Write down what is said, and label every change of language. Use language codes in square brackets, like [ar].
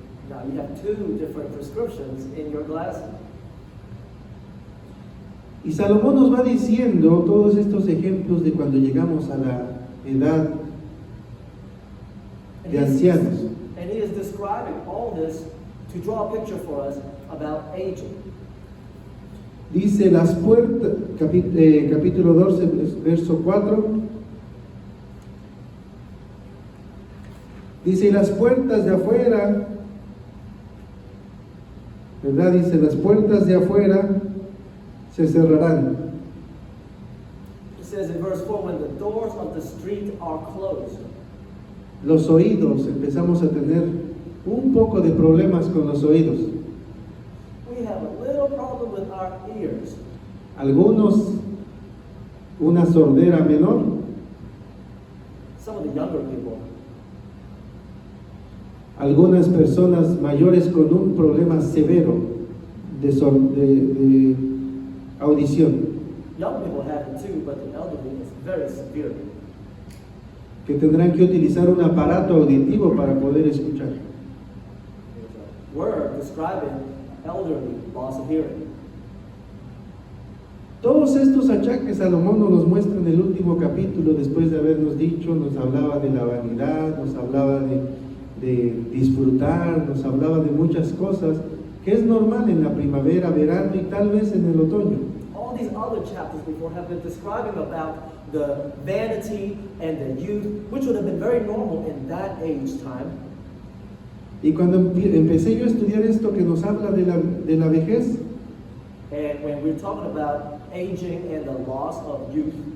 [en] Now you have two different prescriptions in your glasses. [es] Y Salomón nos va diciendo todos estos ejemplos de cuando llegamos a la edad de ancianos. [en] And he is describing all this to draw a picture for us about aging. [es] Dice las puertas, capítulo 12, verso 4. Dice, y las puertas de afuera, ¿verdad? Dice, las puertas de afuera se cerrarán. [en] It says in verse 4, when the doors of the street are closed. [es] Los oídos, empezamos a tener un poco de problemas con los oídos. [en] We have a little problem with our ears. [es] Algunos, una sordera menor. [en] Some of the younger people. [es] Algunas personas mayores con un problema severo de audición, [en] Young people have it too, but the elderly is very severe. [es] que tendrán que utilizar un aparato auditivo para poder escuchar. [en] There's a word describing elderly loss of hearing. [es] Todos estos achaques Salomón nos los muestra en el último capítulo, después de habernos dicho, nos hablaba de la vanidad, nos hablaba de disfrutar, nos hablaba de muchas cosas que es normal en la primavera, verano y tal vez en el otoño. [en] All these other chapters before have been describing about the vanity and the youth, which would have been very normal in that age time. [es] Y cuando empecé yo a estudiar esto que nos habla de la vejez, [en] And when we're talking about aging and the loss of youth,